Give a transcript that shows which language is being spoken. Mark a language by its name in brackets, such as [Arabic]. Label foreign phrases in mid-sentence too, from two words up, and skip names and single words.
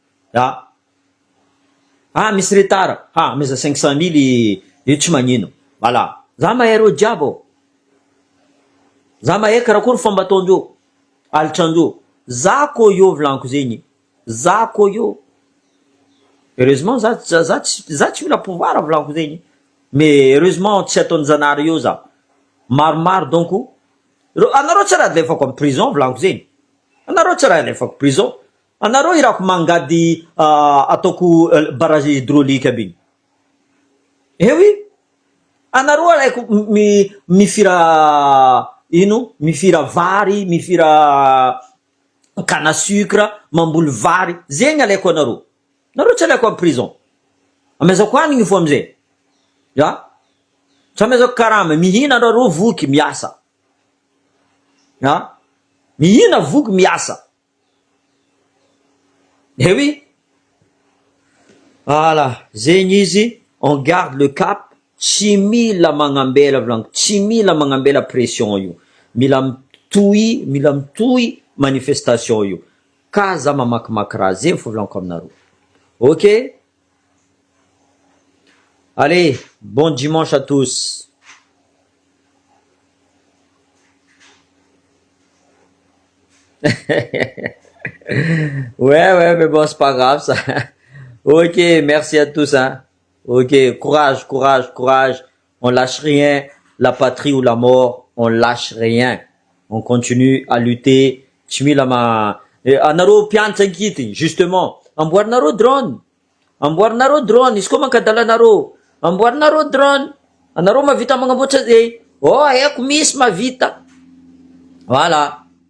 [Malagasy] Misy retard. Misy 500 000 io tsy magnino. Voilà. Za mahay reo jiaby ao. Za mahay karakory fomba ataondreo. Alitrandreo. Za koa io volanko zegny. Za koa io. Heureusement za tsy mila pouvoir volanko zegny. [French] mais heureusement [Malagasy] tsy ataon'janahary eo za maromaro donc anareo tsy raha alefako am prison volaniko zeny anareo tsy raha alefako prison anareo irako mangady ataoko [French] barrage hydraulique [Malagasy] aby igny oui anareo alaiko mifira ino mifira vary mifira [French] canne à sucre [Malagasy] mamboly vary zegny alaiko anareo tsy alaiko am prison amezako hanigny fo amizay ya tsy amezako karama mihina anareo voky miasa ya mihina voky miasa [French] oui voilà [Malagasy] zegny izy [French] on garde le cap [Malagasy] tsy mila magnambela volaniko tsy mila magnambela pression io mila mitohy manifestation io ka za mamakimaky raha zegny fo volaniko aminareo ok [French] allez bon dimanche à tous ouais mais bon c'est pas grave ça [English] ok merci [French] à tous hein ok courage on lâche rien la patrie ou la mort on lâche rien on continue à lutter [Malagasy] tsy mila anareo mpianatra ankity justement amboarinareo drone izy koa mankadala anareo amboarinareo drone anareo mavita magnamboatra zay oh haiko misy mavita voilà